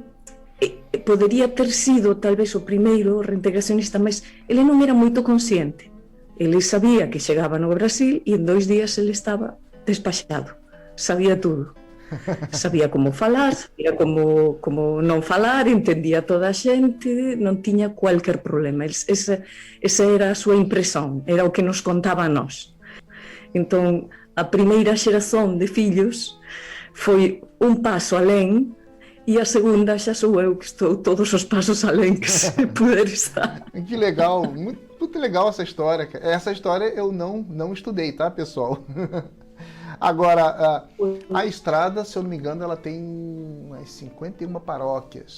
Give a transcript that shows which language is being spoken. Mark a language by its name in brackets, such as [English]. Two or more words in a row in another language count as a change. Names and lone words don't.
[Portuguese] poderia ter sido talvez o primeiro reintegracionista, [Galician] mas ele non era moito consciente. Ele sabía que chegaba no Brasil e en 2 días ele estaba despachado, sabía tudo. Sabía como falar, sabía como non falar, entendía toda a xente, non tiña cualquier problema. Esa era a súa impresión, era o que nos contaba a nós. Entón, a primeira xeración de fillos foi un paso alén, e a segunda xa sou eu que estou [Portuguese] todos os passos além que se puder estar. Que legal, muito legal essa história. Essa história eu não estudei, tá, pessoal? Agora, a Estrada, se eu não me engano, ela tem umas 51 paróquias.